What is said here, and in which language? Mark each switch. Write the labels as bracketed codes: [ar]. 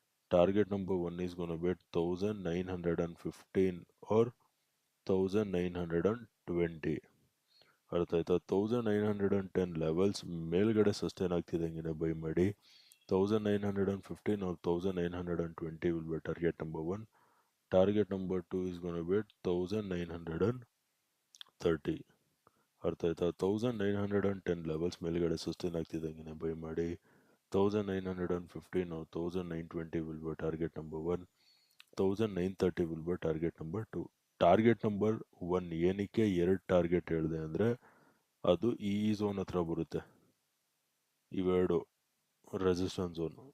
[en] Target number 1 is gone bait 1915 or 1920. [kn] ಅರ್ಥ ಆಯ್ತಾ? 1910 levels ಮೇಲ್ಗಡೆ ಸಸ್ಟೈನ್ ಆಗ್ತಿದ್ದಂಗೆ ಬೈ ಮಾಡಿ. [en] 1915 or 1920 will be target number 1. Target number 2 is going to be 1930. [kn] ಅರ್ಥ ಆಯ್ತಾ? 1910 levels ಮೇಲ್ಗಡೆ ಸಸ್ಟೈನ್ ಆಗ್ತಿದ್ದಂಗೆ ಬೈ ಮಾಡಿ. [en] 1915 or 1920 will be target number 1. 1930 will be target number 2. [kn] Target number 1 ಏನಕ್ಕೆ 2 target ಹೇಳಿದೆ ಅಂದರೆ, ಅದು ಈ ಝೋನ್ ಹತ್ರ ಬರುತ್ತೆ, ಇವೆರಡು ರೆಸಿಸ್ಟೆನ್ಸ್ ಝೋನ್.